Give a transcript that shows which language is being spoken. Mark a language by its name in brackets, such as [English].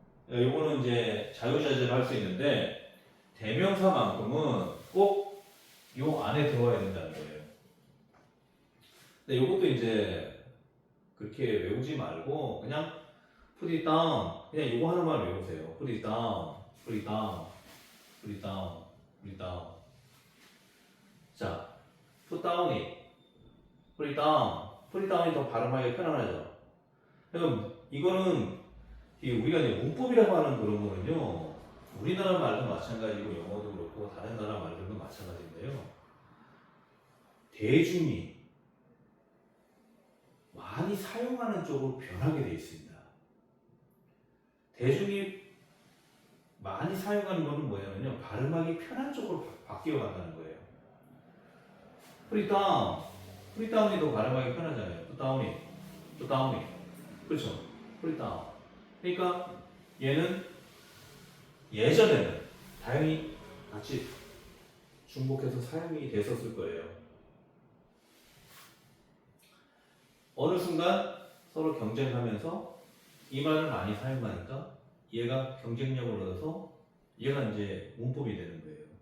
[Korean] 요거는 이제 자유자재로 할 수 있는데 대명사만큼은 꼭 요 안에 들어와야 된다는 거예요. 근데 요것도 이제 그렇게 외우지 말고 그냥 [English] put it down, [Korean] 그냥 요거 하나만 외우세요. [English] put it down, put it down, put it down, put it down. 자, put down it, put it down, put it down이 [Korean] 더 발음하기 편안하죠. 그럼 이거는 우리가 이제 문법이라고 하는 그런 거는요, 우리나라 말도 마찬가지고 영어도 그렇고 다른 나라 말들도 마찬가지인데요. 대중이 많이 사용하는 쪽으로 변하게 되어 있습니다. 대중이 많이 사용하는 거는 뭐냐면요, 발음하기 편한 쪽으로 바뀌어 간다는 거예요. [English] put it down, put it down이 [Korean] 더 발음하기 편하잖아요. [English] put down이, put down이, [Korean] 그렇죠? [English] put it down. [Korean] 그러니까 얘는 예전에는 다행히 같이 중복해서 사용이 됐었을 거예요. 어느 순간 서로 경쟁하면서 이 말을 많이 사용하니까 얘가 경쟁력을 얻어서 얘가 이제 문법이 되는 거예요.